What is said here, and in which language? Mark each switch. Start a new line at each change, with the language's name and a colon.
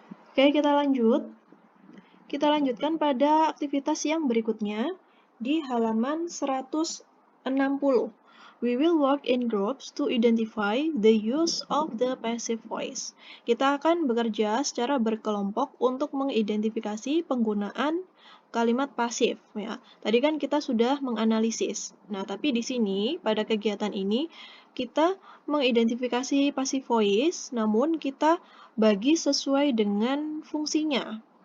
Indonesian: Oke, kita lanjut. Kita lanjutkan pada aktivitas yang berikutnya di halaman 160.
English: We will work in groups to identify the use of the passive voice.
Indonesian: Kita akan bekerja secara berkelompok untuk mengidentifikasi penggunaan kalimat pasif ya. Tadi kan kita sudah menganalisis. Nah, tapi di sini pada kegiatan ini kita mengidentifikasi passive voice, namun kita bagi sesuai dengan fungsinya.